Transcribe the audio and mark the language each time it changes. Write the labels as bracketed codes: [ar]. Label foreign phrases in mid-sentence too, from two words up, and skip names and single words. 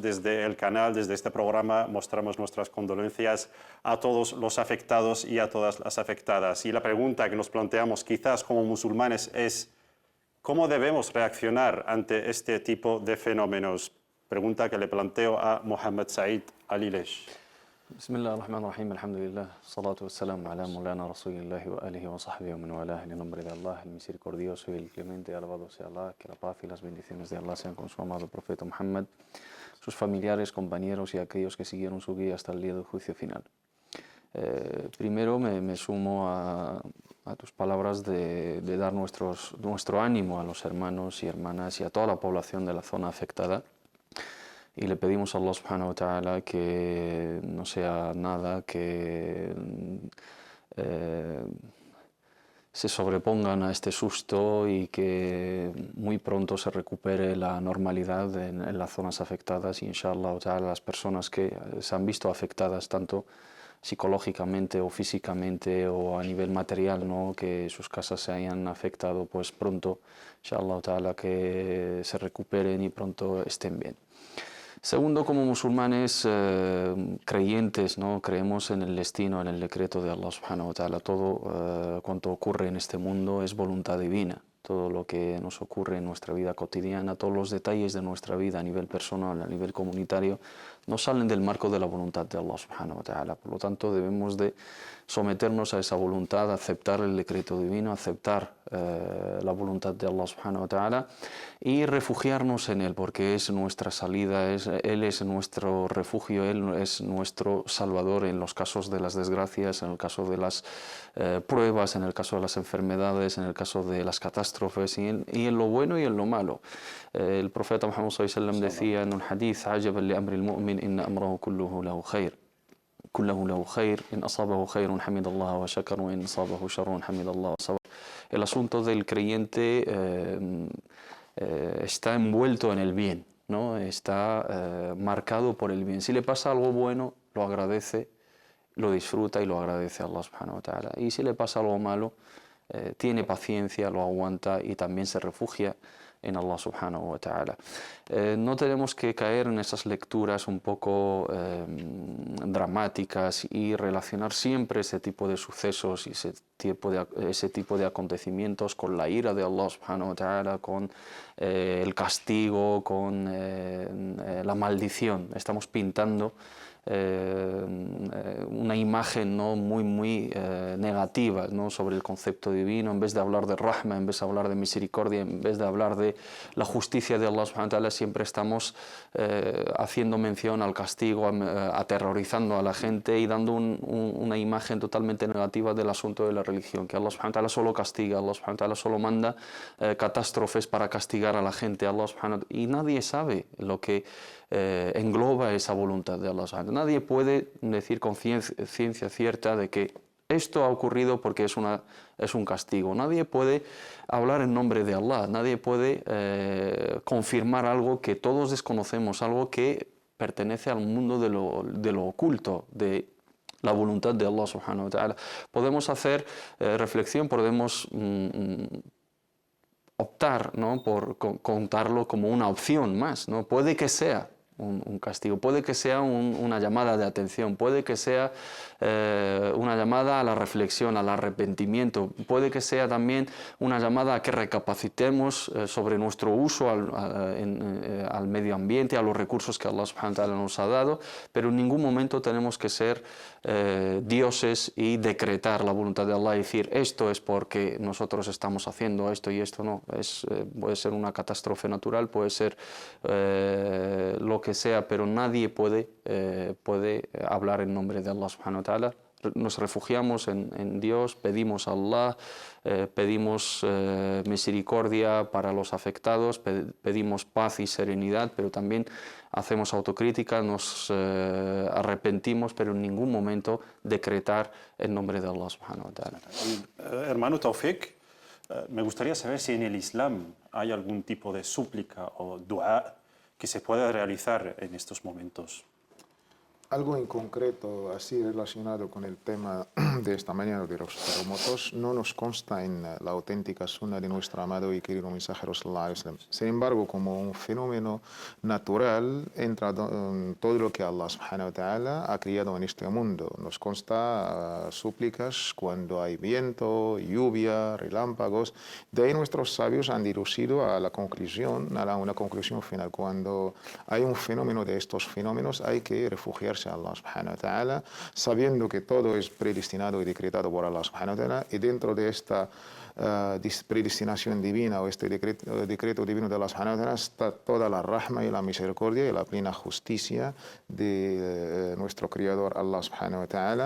[es] Desde el canal, desde este programa, mostramos nuestras condolencias a todos los afectados y a todas las afectadas. Y la pregunta que nos planteamos quizás como musulmanes es ¿cómo debemos reaccionar ante este tipo de fenómenos? Pregunta que le planteo a Mohammed Said Alilesh. [ar] بسم الله الرحمن الرحيم، الحمد لله، الصلاة والسلام على مولانا رسول الله وآله وصحبه ومن والاه, [es] en el nombre de Allah, el misericordioso y el clemente, alabado sea Allah, que la paz y las bendiciones de Allah sean con su amado profeta Muhammad, sus familiares, compañeros y aquellos que siguieron su guía hasta el día del juicio final. Primero me sumo a tus palabras de dar nuestro ánimo a los hermanos y hermanas y a toda la población de la zona afectada. Y le pedimos a Allah [ar] سبحانه وتعالى [es] que no sea nada que se sobrepongan a este susto y que muy pronto se recupere la normalidad en las zonas afectadas y [ar] إن شاء الله تعالى [es] las personas que se han visto afectadas tanto psicológicamente o físicamente o a nivel material, ¿no? Que sus casas se hayan afectado, pues pronto [ar] إن شاء الله تعالى [es] que se recuperen y pronto estén bien. Segundo, como musulmanes creyentes, ¿no? Creemos en el destino, en el decreto de Allah [ar] سبحانه وتعالى. [es] Todo cuanto ocurre en este mundo es voluntad divina. Todo lo que nos ocurre en nuestra vida cotidiana, todos los detalles de nuestra vida a nivel personal, a nivel comunitario, no salen del marco de la voluntad de Allah [ar] سبحانه وتعالى. [es] Por lo tanto, debemos de someternos a esa voluntad, aceptar el decreto divino, aceptar la voluntad de Allah [ar] سبحانه وتعالى [es] y refugiarnos en Él, porque es nuestra salida, Él es nuestro refugio, Él es nuestro salvador en los casos de las desgracias, en el caso de las pruebas, en el caso de las enfermedades, en el caso de las catástrofes y en lo bueno y en lo malo. El profeta Muhammad [ar] صلى الله عليه وسلم [es] decía en un hadith: [ar] "عجبا لأمر المؤمن إن أمره كله له خير. كله له خير, إن أصابه خير حمد الله وشكر وإن أصابه شر حمد الله وصبر." [es] El asunto del creyente está envuelto en el bien, ¿no? Está marcado por el bien. Si le pasa algo bueno, lo agradece, lo disfruta y lo agradece a Allah [ar] سبحانه وتعالى. [es] Y si le pasa algo malo, tiene paciencia, lo aguanta y también se refugia en Allah [ar] سبحانه وتعالى. [es] No tenemos que caer en esas lecturas un poco dramáticas y relacionar siempre ese tipo de sucesos y ese tipo de acontecimientos con la ira de Allah [ar] سبحانه وتعالى, [es] con el castigo, con la maldición. Estamos pintando una imagen, ¿no? muy negativa, ¿no? Sobre el concepto divino. En vez de hablar de rahma, en vez de hablar de misericordia, en vez de hablar de la justicia de Allah [ar] سبحانه وتعالى, [es] siempre estamos haciendo mención al castigo, aterrorizando a la gente y dando una imagen totalmente negativa del asunto de la religión, que Allah [ar] سبحانه وتعالى [es] solo castiga, Allah [ar] سبحانه وتعالى [es] solo manda catástrofes para castigar a la gente, [ar] الله سبحانه وتعالى, [es] y nadie sabe lo que engloba esa voluntad de Allah [ar] سبحانه وتعالى. [es] Nadie puede decir con ciencia cierta de que esto ha ocurrido porque es un castigo. Nadie puede hablar en nombre de Allah, nadie puede confirmar algo que todos desconocemos, algo que pertenece al mundo de lo oculto, de la voluntad de Allah [ar] سبحانه وتعالى. [es] Podemos hacer reflexión, podemos optar, ¿no?, por contarlo como una opción más, ¿no? Puede que sea un castigo, puede que sea una llamada de atención, puede que sea una llamada a la reflexión, al arrepentimiento, puede que sea también una llamada a que recapacitemos sobre nuestro uso al medio ambiente, a los recursos que Allah [ar] سبحانه وتعالى [es] nos ha dado, pero en ningún momento tenemos que ser dioses y decretar la voluntad de Allah y decir esto es porque nosotros estamos haciendo esto y esto no. Puede ser una catástrofe natural, puede ser lo que sea, pero nadie puede hablar en nombre de Allah [ar] سبحانه وتعالى. [es] Nos refugiamos en Dios, pedimos a Allah, pedimos misericordia para los afectados, pedimos paz y serenidad, pero también hacemos autocrítica, nos arrepentimos, pero en ningún momento decretar en nombre de Allah [ar] سبحانه وتعالى. [es] Hermano Taufik, me gustaría saber si en el Islam hay algún tipo de súplica o dua que se pueda realizar en estos momentos. Algo en concreto, así relacionado con el tema de esta mañana de los terremotos, no nos consta en la auténtica sunna de nuestro amado y querido mensajero [ar] صلى الله عليه وسلم. [es] Sin embargo, como un fenómeno natural, entra todo lo que Allah [ar] سبحانه وتعالى [es] ha creado en este mundo. Nos consta súplicas cuando hay viento, lluvia, relámpagos. De ahí nuestros sabios han deducido a la conclusión, a una conclusión final. Cuando hay un fenómeno de estos fenómenos, hay que refugiarse a Allah [ar] سبحانه وتعالى, [es] sabiendo que todo es predestinado y decretado por Allah [ar] سبحانه وتعالى, [es] y dentro de esta predestinación divina o este decreto divino de Allah [ar] سبحانه وتعالى [es] está toda la rahma y la misericordia y la plena justicia de nuestro Creador Allah [ar] سبحانه وتعالى.